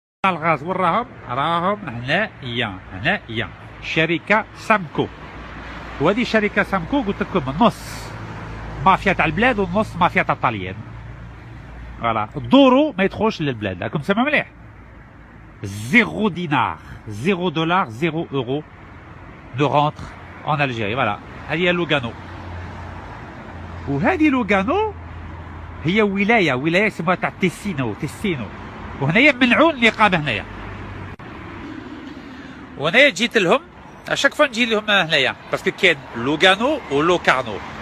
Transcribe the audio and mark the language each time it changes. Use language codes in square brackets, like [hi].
[ar] الغاز راهم هنايا شركه سامكو. وهذه شركه سامكو قلت لكم نص مافيا تاع البلاد ونص مافيا تاع الطليان. فوالا الدورو ما يدخلش للبلاد، راكم سامعوا مليح. [fr] 0 دينار 0 دولار 0 euro ne rentre en Algérie. [ar] فوالا هذه هي لوغانو. وهذه لوغانو هي ولايه اسمها تاع تيسينو. وهنايا منعوا النقاب هنايا. وهنايا جيت لهم اشاك فوا نجي لهم هنايا باسكو كاين لوغانو ولوكارنو.